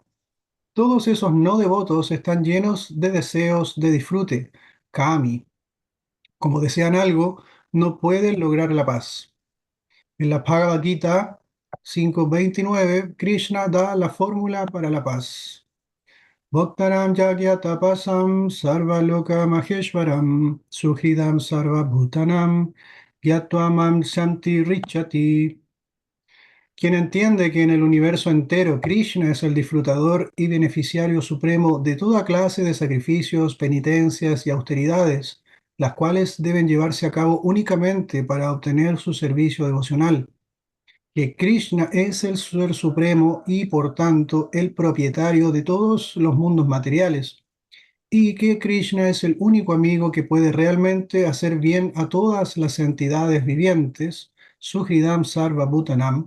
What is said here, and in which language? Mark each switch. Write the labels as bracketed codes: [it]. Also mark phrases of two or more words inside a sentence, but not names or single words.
[es] Todos esos no devotos están llenos de deseos de disfrute, kami. Como desean algo, no pueden lograr la paz. En la Bhagavad Gita 5.29, Krishna da la fórmula para la paz. [sa] Bhaktaram Yagya Tapasam Sarvaloka Maheshwaram Suhridam Sarva Bhutanam Gyatva Shanti Richati. [es] Quien entiende que en el universo entero Krishna es el disfrutador y beneficiario supremo de toda clase de sacrificios, penitencias y austeridades, las cuales deben llevarse a cabo únicamente para obtener su servicio devocional, que Krishna es el ser supremo y por tanto el propietario de todos los mundos materiales, y que Krishna es el único amigo que puede realmente hacer bien a todas las entidades vivientes, [sa] Suhridam Sarva Bhutanam.